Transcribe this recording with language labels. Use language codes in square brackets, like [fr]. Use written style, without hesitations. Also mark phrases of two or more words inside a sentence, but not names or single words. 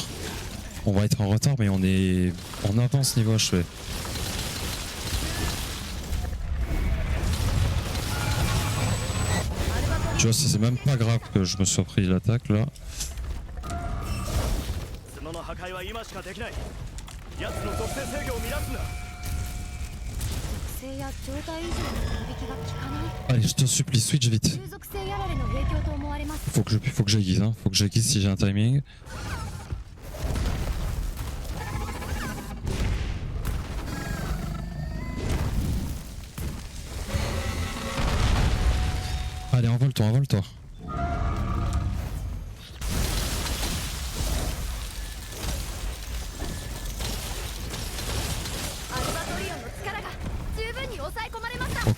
[fr] On va être en retard mais on est en avance niveau achevé. Tu vois, c'est même pas grave que je me sois pris l'attaque là. [ja] 角の破壊は今しかできない。奴の属性制御を乱すんだ。属性や状態以上の攻撃が効かない。 [fr] Allez, je te supplie, switch vite. [ja] 中属性やられの影響と思われます。 [fr] Faut que j'aiguise, hein. Faut que j'aiguise si j'ai un timing. Allez, envole-toi, envole-toi. Ok.